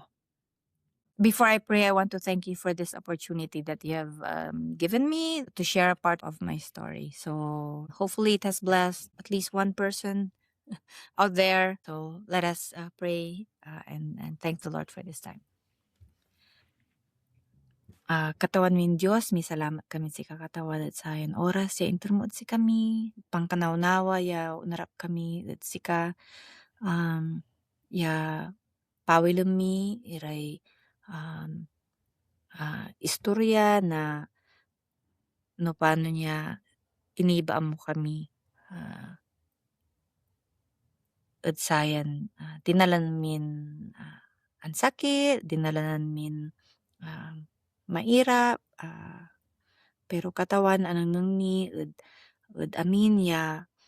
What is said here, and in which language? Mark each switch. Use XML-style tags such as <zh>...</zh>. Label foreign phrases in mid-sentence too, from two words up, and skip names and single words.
<en>Before I pray, I want to thank you for this opportunity that you have given me to share a part of my story. So hopefully it has blessed at least one person out there. So let us pray and thank the Lord for this time.</en> <pag>Katawan min Diyos, mi salamat kami si kakatawan at sayan oras ya intermood si kami, pangkanawnawa ya unarap kami at sika ya pawilem mi iray istorya na no paano niya inibaan mo kami at sayan tinalan min ang sakit, dinalanan min mairap, pero katawan anang nangmi amin ya</pag>